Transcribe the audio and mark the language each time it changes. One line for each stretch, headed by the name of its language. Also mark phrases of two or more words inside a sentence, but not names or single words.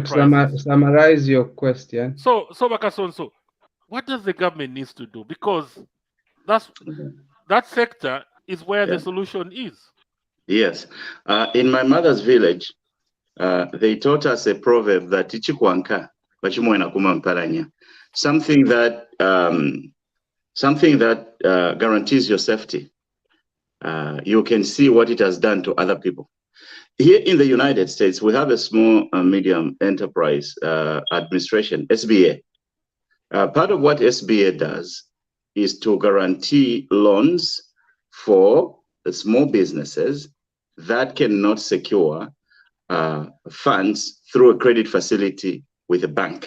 English: enterprises. Summarize your question. So Kasonso, what does the government needs to do? Because that sector is where the solution is. Yes. In my mother's village, they taught us a proverb that
Bemba: ichikwanka bachimwena kumamparanya,
English: something that guarantees your safety. You can see what it has done to other people. Here in the United States, we have a small and medium enterprise administration, SBA. Part of what SBA does is to guarantee loans for the small businesses that cannot secure funds through a credit facility with a bank.